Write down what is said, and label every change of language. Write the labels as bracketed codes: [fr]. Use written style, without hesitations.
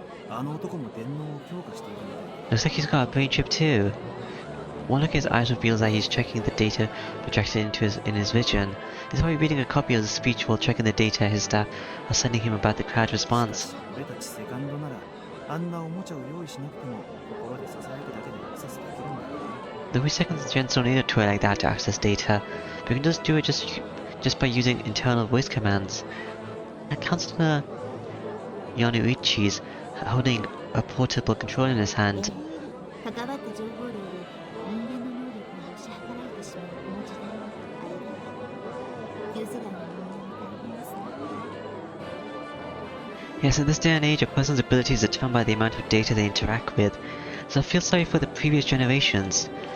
[ja] あの男も電脳を強化しているので [en] looks like he's got a brain chip too. One look at his eyes reveals that he's checking the data projected in his vision. He's probably reading a copy of the speech while checking the data his staff are sending him about the crowd response. [ja] 俺たちセカンドならあんなおもちゃを用意しなくても心で支えるだけでアクセスできるんだよね [en] The we second gens don't need a toy like that to access data. We can just do it just by using internal voice commands. And Councillor Yanuichi's holding a portable controller in his hand. [ja] 関わった情報量で人間の能力を支払えてしまうこの時代はあれだ旧世代の人間は大変ですね [en] Yes, in this day and age, a person's abilities are determined by the amount of data they interact with, so I feel sorry for the previous generations.